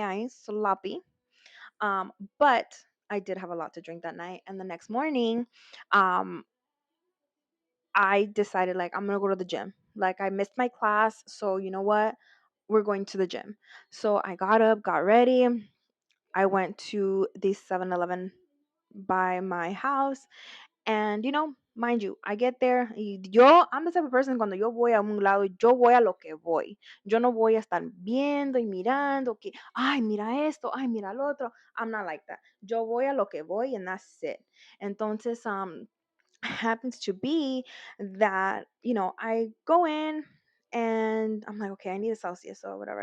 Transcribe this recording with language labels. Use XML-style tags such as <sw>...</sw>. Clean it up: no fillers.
<en>I ain't sloppy. But I did have a lot to drink that night, and the next morning, um, I decided, like, I'm gonna go to the gym. Like, I missed my class, so you know what? We're going to the gym. So I got up, got ready. I went to the 7-Eleven by my house. And, mind you, I get there. I'm the type of person,</en> <es>cuando yo voy a un lado, yo voy a lo que voy. Yo no voy a estar viendo y mirando que, ay, mira esto, ay, mira lo otro.</es> <en>I'm not like that.</en> <es>Yo voy a lo que voy,</es> <en>and that's it.</en> <es>Entonces,</es> <en>happens to be that, I go in and I'm like, okay, I need a Celsius or whatever.</en>